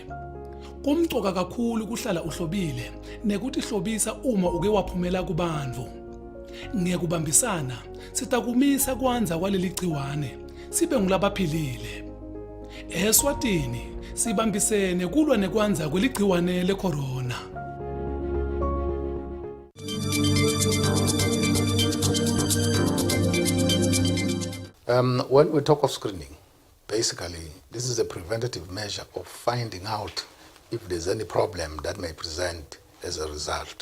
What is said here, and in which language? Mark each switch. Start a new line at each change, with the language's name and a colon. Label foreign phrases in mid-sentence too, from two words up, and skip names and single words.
Swati: Kumcoka kakhulu kuhlala uhlobile nekuthi hlobisa uma uke waphumela kubantu. Ngekubambisana sitakumisa kwanza kwaleli gciwane sibe ngulabaphilile. Eswatini sibambisene kulwa nekwanza kweligciwane lecorona.
English: When we talk of screening, basically this is a preventative measure of finding out if there's any problem that may present as a result.